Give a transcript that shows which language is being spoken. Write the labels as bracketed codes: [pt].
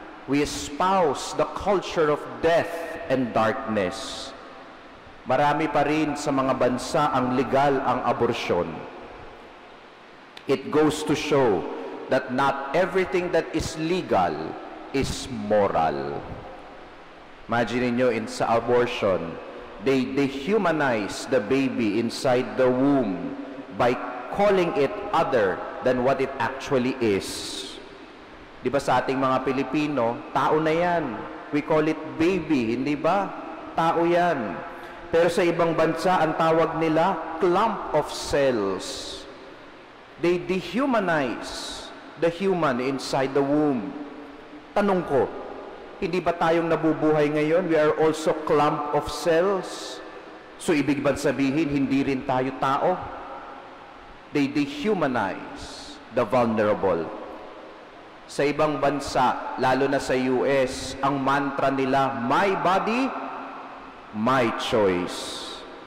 [en] We espouse the culture of death and darkness. [tl] Marami pa rin sa mga bansa ang legal ang aborsyon. [en] It goes to show that not everything that is legal is moral. Imagine [tl] niyo sa [en] abortion, they dehumanize the baby inside the womb by calling it other than what it actually is. [tl] Di ba sa ating mga Pilipino, tao na yan. [en] We call it baby, [tl] hindi ba? Tao yan. Pero sa ibang bansa, ang tawag nila, [en] clump of cells. They dehumanize the human inside the womb. [tl] Tanong ko, hindi ba tayong nabubuhay ngayon? [en] We are also clump of cells. [tl] So ibig ba sabihin, hindi rin tayo tao? [en] They dehumanize the vulnerable. [tl] Sa ibang bansa, lalo na sa US, ang mantra nila, [en] my body, my choice.